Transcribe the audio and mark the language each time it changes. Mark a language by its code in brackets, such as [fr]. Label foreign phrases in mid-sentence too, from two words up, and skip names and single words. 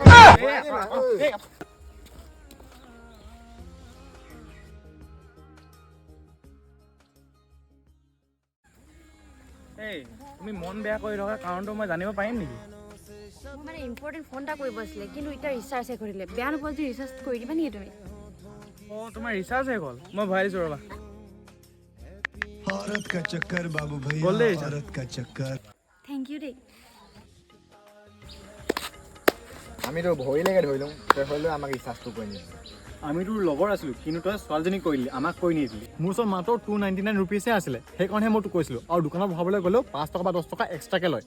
[as] এই তুমি মন বেয়া কৰি থকা কাৰণটো মই জানিব পাৰিম নেকি মোৰ মানে ইম্পৰ্টেণ্ট ফোন এটা কৰিব আছিলে কিন্তু এতিয়া ৰিচাৰ্জ শেষ কৰিলে বেয়া নোপোৱা যদি ৰিচাৰ্জ কৰি দিবা নেকি তুমি অঁ তোমাৰ ৰিচাৰ্জ শেষ হ'ল মই ভৰাই দিছোঁ ৰ'বা [hi] औरत का चक्कर बाबू भैया बोल दे इसे। औरत का चक्कर [en] thank you দেই [as] আমিতো ভৰিলৈকে ধৰি লওঁ তই হ'লেও আমাক ৰিচাৰ্জটো কৰি নিদিবি আমি তোৰ লগৰ আছিলোঁ কিন্তু তই ছোৱালীজনীক কৰি দিলি আমাক কৰি নিদিলি মোৰ ওচৰত মাত্ৰ 299 ৰুপিজহে আছিলে সেইকাৰণে মই তোক কৈছিলোঁ আৰু দোকানত ভৰাবলৈ গ'লেও 5 টকা বা 10 টকা এক্সট্ৰাকৈ লয়